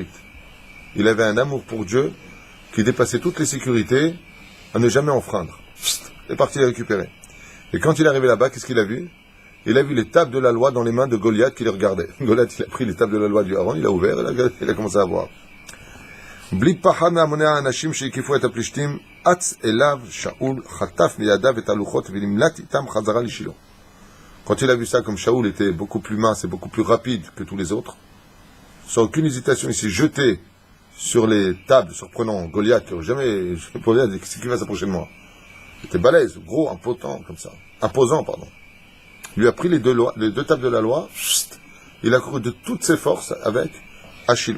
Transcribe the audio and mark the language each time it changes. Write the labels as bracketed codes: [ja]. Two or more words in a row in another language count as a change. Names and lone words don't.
[fr] Il avait un amour pour Dieu qui dépassait toutes les sécurités à ne jamais enfreindre. Il est parti les récupérer. Et quand il est arrivé là-bas, qu'est-ce qu'il a vu? Il a vu les tables de la loi dans les mains de Goliath qui les regardait. Goliath, il a pris les tables de la loi du Aaron, il a ouvert, il a commencé à voir. [he] בלי פחד מהמוני האנשים שהקיפו את הפלישתים, אץ אליו שאול, חטף מידיו את הלוחות ונמלט איתם חזרה לשילה. [fr] Quand il a vu ça, comme Shaoul était beaucoup plus mince et beaucoup plus rapide que tous les autres, sans aucune hésitation, il s'est jeté sur les tables, surprenant Goliath, jamais, Goliath, qu'est-ce qu'il va s'approcher de moi? Il était balèze, gros, imposant, comme ça. Imposant, pardon. Il lui a pris les deux tables de la loi, il a couru de toutes ses forces avec Ashilo.